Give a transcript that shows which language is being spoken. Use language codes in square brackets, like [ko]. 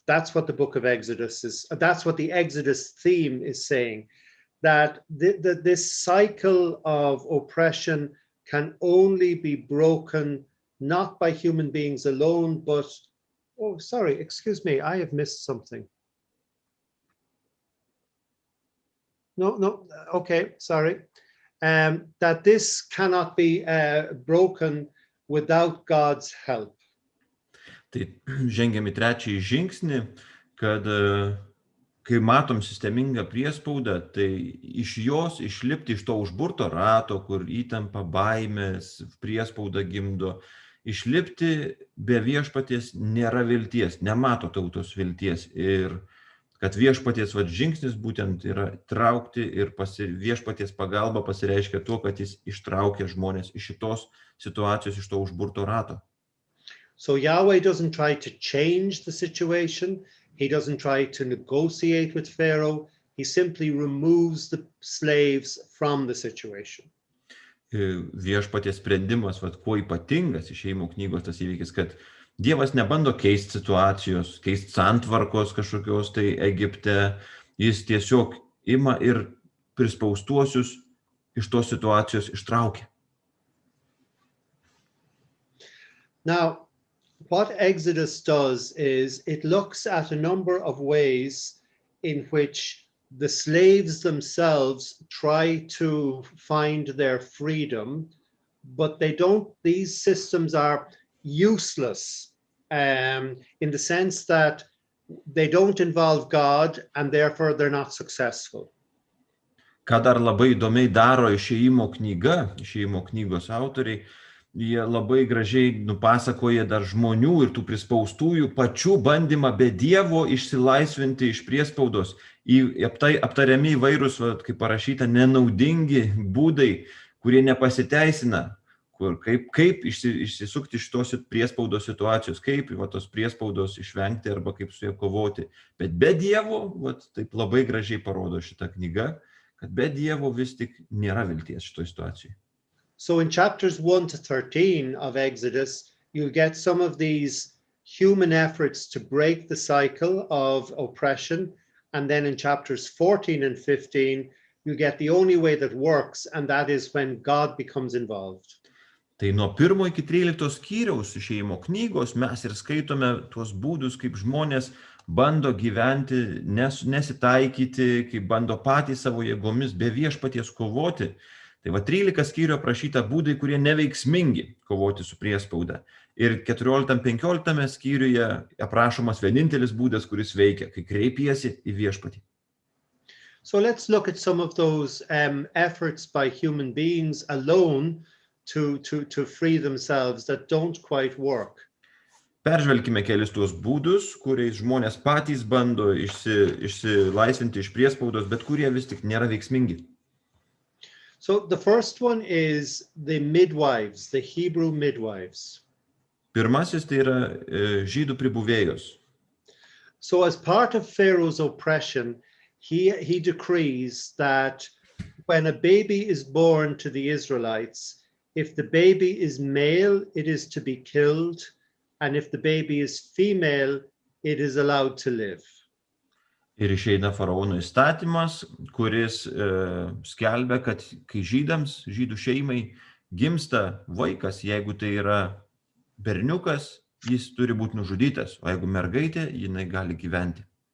[en] That's what the book of Exodus is. That's what the Exodus theme is saying, that this cycle of oppression can only be broken not by human beings alone, but, oh, sorry, excuse me, I have missed something. No, okay, sorry. That this cannot be broken without God's help. [lt] Tai žengiam į trečiąjį žingsnį, kad kai matom sistemingą priespaudą, tai iš jos išlipti iš to užburto rato, kur įtampa, baimės, priespauda gimdo, išlipti be viešpaties nėra vilties, nemato tautos vilties. Ir kad viešpaties žingsnis būtent yra traukti ir viešpaties pagalba pasireiškia tuo, kad jis ištraukia žmonės iš šitos situacijos, iš to užburto rato. [en] So Yahweh doesn't try to change the situation. He doesn't try to negotiate with Pharaoh. He simply removes the slaves from the situation. [lt] Viešpaties sprendimas, kuo ypatingas Išėjimo knygos tas įvykis, kad Dievas nebando keisti situacijos, keisti santvarkos kažkokios tai Egipte, jis tiesiog ima ir prispaustuosius iš tos situacijos ištraukia. [en] Now, what Exodus does is it looks at a number of ways in which the slaves themselves try to find their freedom, but these systems are useless in the sense that they don't involve God and therefore they're not successful. [lt] Ką dar labai įdomiai daro Išėjimo knyga, Išėjimo knygos autoriai, jie labai gražiai nupasakoja dar žmonių ir tų prispaustųjų pačių bandymą be Dievo išsilaisvinti iš priespaudos. Aptariami įvairūs, kaip parašyta, nenaudingi būdai, kurie nepasiteisina. Kaip išsisukti iš tos priespaudos situacijos, kaip tos priespaudos išvengti arba kaip su jie kovoti. Bet be Dievo, taip labai gražiai parodo šitą knygą, kad be Dievo vis tik nėra vilties šitoj situacijai. [en] So in chapters 1 to 13 of Exodus, you'll get some of these human efforts to break the cycle of oppression. And then in chapters 14 and 15, you get the only way that works, and that is when God becomes involved. [lt] Tai nuo 1 iki 13 skyriaus Išėjimo knygos mes ir skaitome tuos būdus, kaip žmonės bando gyventi, nesitaikyti, kaip bando patys savo jėgomis be viešpaties kovoti. Tai va 13 skyrių aprašyta būdai, kurie neveiksmingi kovoti su priespauda. Ir 14-15 skyriuje aprašomas vienintelis būdas, kuris veikia, kai kreipiesi į viešpatį. [en] So let's look at some of those efforts by human beings alone to free themselves that don't quite work. [lt] Peržvelkime kelis tuos būdus, kuriais žmonės patys bando išsilaisvinti iš priespaudos, bet kurie vis tik nėra veiksmingi. [en] So the first one is the midwives, the Hebrew midwives. [lt] Pirmasis tai yra žydų pribuvėjos. [en] So as part of Pharaoh's oppression, he decrees that when a baby is born to the Israelites, if the baby is male, it is to be killed, and if the baby is female, it is allowed to live. [lt] Ir išeina faraono įstatymas, kuris skelbia, kad kai žydų šeimai gimsta vaikas, jeigu tai yra berniukas, jis turi būti nužudytas, o jeigu mergaitė, jinai gali gyventi.